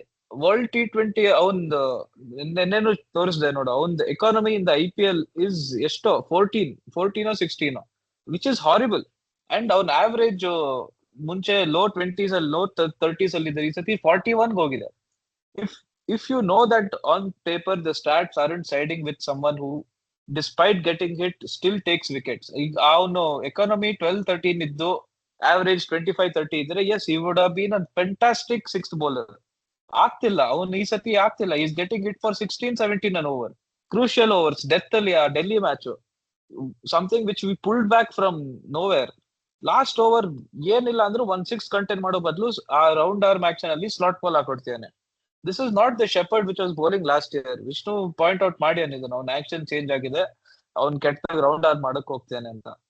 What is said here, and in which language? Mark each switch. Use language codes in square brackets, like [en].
[kn] World T20 ಅವಂದ್ ನೆನ್ನೆನು ತೋರಿಸ್ದೆ ನೋಡು, ಅವಂದ್ economy [en] in the IPL is [kn] ಎಷ್ಟೋ 14 [en] Which is horrible. [kn] ಅಂಡ್ ಅವ್ನ ಆವರೇಜ್ ಮುಂಚೆ ಲೋ 20s ಅಲ್ಲಿ, ಲೋ 30s ಅಲ್ಲಿ ಇದ್ದ, ಈ ಸತಿ 41 ಹೋಗಿದೆ. [en] if if you know that on paper the stats aren't siding with someone who, despite getting hit, still takes wickets. [kn] ಈಗ ಅವನು ಎಕಾನಮಿ 12-13 ಇದ್ದು ಆವರೇಜ್ 25-30 ಇದ್ರೆ, [en] yes, he would have been a fantastic sixth bowler. [kn] ಆಗ್ತಿಲ್ಲ ಅವನು ಈ ಸತಿ, ಆಗ್ತಿಲ್ಲ. [en] Is getting hit for 16-17 an over, crucial overs. [kn] Death ಅಲ್ಲಿ ಆ Delhi match, [en] Something which we pulled back from nowhere. [kn] Last over ಏನಿಲ್ಲ ಅಂದ್ರೂ 1 6 ಕಂಟೈನ್ ಮಾಡೋ ಬದಲು ಆ ರೌಂಡ್ ಆರ್ಮ್ ಆಕ್ಷನ್ ಅಲ್ಲಿ slot ball ಹಾಕೊಡ್ತೇನೆ. [en] This is not the Shepherd which was bowling last year. [kn] Vishnu point out ಮಾಡಿ ಅನ್ನಿದ್ದಾನೆ, ಅವ್ನ ಆಕ್ಷನ್ ಚೇಂಜ್ ಆಗಿದೆ, ಅವ್ನ್ ಕೆಟ್ಟಾಗ ರೌಂಡ್ ಆರ್ಮ್ ಮಾಡಕ್ ಹೋಗ್ತೇನೆ ಅಂತ.